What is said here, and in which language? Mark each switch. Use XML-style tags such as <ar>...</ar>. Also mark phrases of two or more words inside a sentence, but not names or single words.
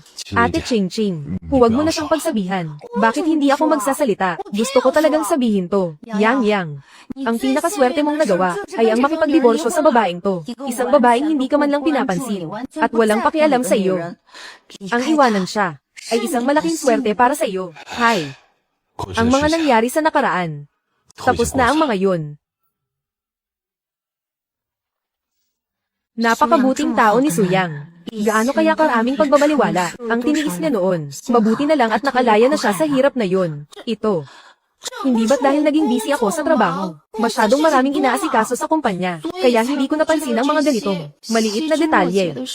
<tl>Ate Ching, huwag mo na siyang pagsabihan. Bakit hindi ako magsasalita? Gusto ko talagang sabihin to. Yang. Ang pinakaswerte mong nagawa ay ang makipagdiborsyo sa babaeng to. Isang babaeng hindi ka man lang pinapansin at walang pakialam sa iyo. Ang iwanan siya ay isang malaking swerte para sa iyo. Hay.</tl> <zh>过去</zh> <tl>Ang</tl> <zh>的</zh> <tl>mga</tl> <zh>事情</zh> <tl>nangyari sa nakaraan.</tl> <zh>都已</zh> <tl>Tapos</tl> <zh>经</zh> <tl>na</tl> <zh>过</zh> <tl>ang</tl> <zh>去了。</zh> <tl>mga yun. Napakabuting tao ni Suyang. Gaano kaya karaming pagbabaliwala ang tiniis niya noon. Mabuti na lang at nakalaya na siya sa hirap na yun. Ito. Hindi ba't dahil naging busy ako sa trabaho? Masyadong maraming inaasikaso sa kumpanya, kaya hindi ko napansin ang mga ganitong maliit na detalye.</tl>